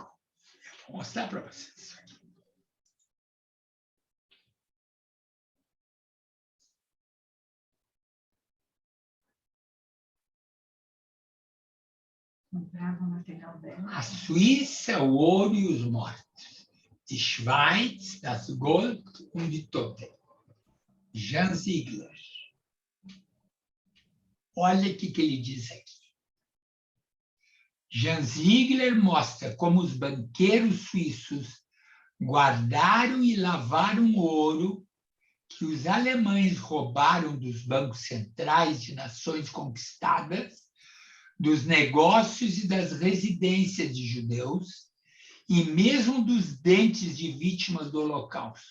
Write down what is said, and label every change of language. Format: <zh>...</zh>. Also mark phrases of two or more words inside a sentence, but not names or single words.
<pt>Eu vou mostrar para vocês isso aqui. A Suíça, o ouro e os mortos.</pt> <de>Die Schweiz, das Gold und die Tote.</de> <pt>Jean Ziegler. Olha o que ele diz aqui. Jean Ziegler mostra como os banqueiros suíços guardaram e lavaram ouro que os alemães roubaram dos bancos centrais de nações conquistadas, dos negócios e das residências de judeus, e mesmo dos dentes de vítimas do Holocausto.</pt>